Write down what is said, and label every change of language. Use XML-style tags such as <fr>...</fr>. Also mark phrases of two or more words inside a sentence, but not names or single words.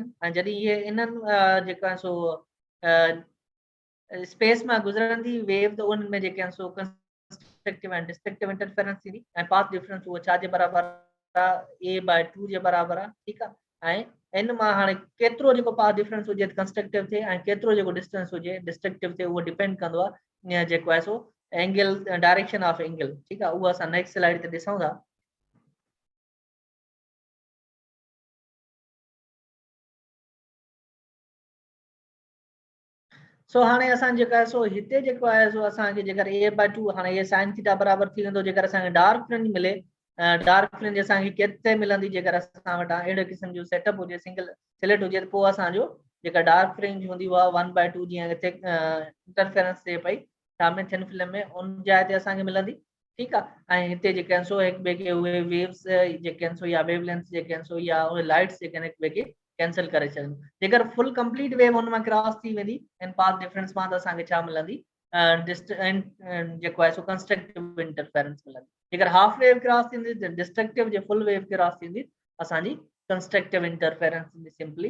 <sd>ऐं जॾहिं इहे इन्हनि जेका आहे सो स्पेस मां गुज़रंदी वेव त उन में जेके आहिनि सो कंस्ट्रक्टिव ऐं</sd> <en>destructive interference</en> <sd>थींदी, ऐं</sd> <en>path difference</en> <sd>उहो छा जे बराबरि आहे, a/2 जे बराबरि आहे. ठीकु आहे. ऐं इन मां हाणे केतिरो जेको</sd> <en>path difference</en> <sd>हुजे कंस्ट्रक्टिव थिए ऐं केतिरो जेको डिस्टेंस हुजे डिस्ट्रक्टिव थिए, उहो डिपेंड कंदो आहे जेको आहे सो</sd> <en>angle direction of angle.</en> <sd>ठीकु आहे. उहो असां</sd> <en>next slide</en> <sd>ते ॾिसूं था. सो हाणे असां जेका आहे सो हिते जेको आहे सो असांखे जेकर a/2 हाणे ये</sd> <en>sin theta</en> <sd>बराबरि थी वेंदो जेकर असांखे</sd> <en>dark fringe</en> <sd>मिले.</sd> <en>dark fringe</en> <sd>असांखे केतिरे मिलंदी जेकर असां वटां अहिड़े क़िस्म जो सेटअप हुजे</sd> <en>single slit</en> <sd>हुजे त पोइ असांजो जेका</sd> <en>dark fringe</en> <sd>हूंदी उहा 1/2 जीअं हिते इंटरफेरेंस थिए पई</sd> <en>thin film</en> <sd>में उन जाइ ते असांखे मिलंदी.</sd> <hi>ठीक है।</hi> <sd>हिते जेके आहिनि सो हिक ॿिए खे उहे वेव्स जेके आहिनि सो या वेवलेंथ जेके आहिनि सो या उहे लाइट्स जेके आहिनि हिक ॿिए खे कैंसिल करे छॾनि। जेकर</sd> <en>full complete wave</en> <sd>हुन मां क्रॉस थी वेंदी इन</sd> <en>path difference</en> <sd>मां त असांखे छा मिलंदी जेको आहे सो</sd> <en>constructive interference</en> <sd>मिलंदी। जेकर</sd> <en>half wave</en> <sd>क्रॉस थींदी त डिस्ट्रक्टिव, जे</sd> <en>full wave</en> <sd>क्रॉस थींदी असांजी</sd> <en>constructive interference</en> <sd>थींदी सिंपली।</sd>